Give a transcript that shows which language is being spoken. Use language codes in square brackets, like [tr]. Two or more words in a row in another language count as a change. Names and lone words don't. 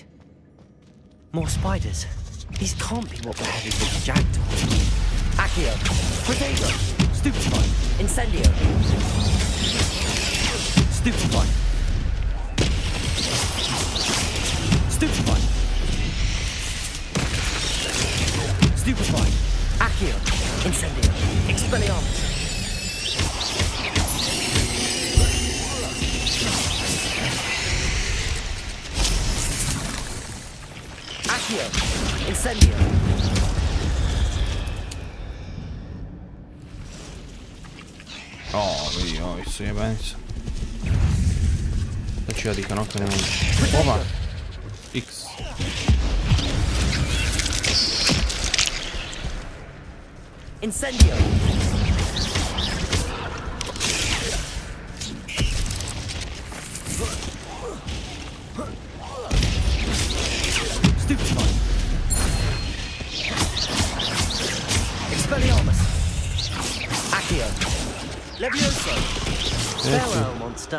[en] More spiders. These can't be what beheaded the jackdaw. Accio. Potato. Stupefy. Incendio. Stupefy. Stupefy. Stupefy. Accio. Incendio. Expelliarmus. Accio. Incendio. [hr] Vidi, ovi su jebenice. Da ću ja di kanokne nemam. Oba! X. [en] Incendio. Stupefy. Expelliarmus. Accio. Levioso. Farewell, monster.